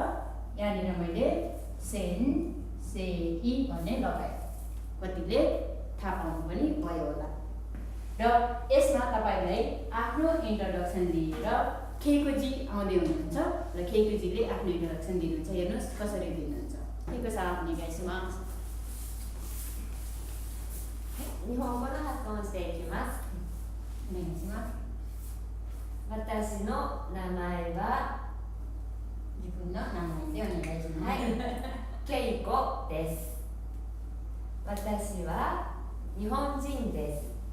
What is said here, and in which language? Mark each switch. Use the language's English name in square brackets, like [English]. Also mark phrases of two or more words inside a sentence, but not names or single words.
[Nepali] यहाँनिर मैले सेन्सेई भन्ने लगाए। कतिले थाहा पाउनु पनि भयो होला। र यसमा तपाईलाई आफ्नो इन्ट्रोडक्सन दिएर खेकुजी आउँदै हुनुहुन्छ र खेकुजीले आफ्नो इन्ट्रोडक्सन दिनुहुन्छ। हेर्नुस् कसरी दिनुहुन्छ। खेको साथ ओनेगाइशिमासु। [Japanese] 日本語の発音していきます。お願いします。私の名前は自分の名前でお願いします。はい、ケイコです。私は日本人です。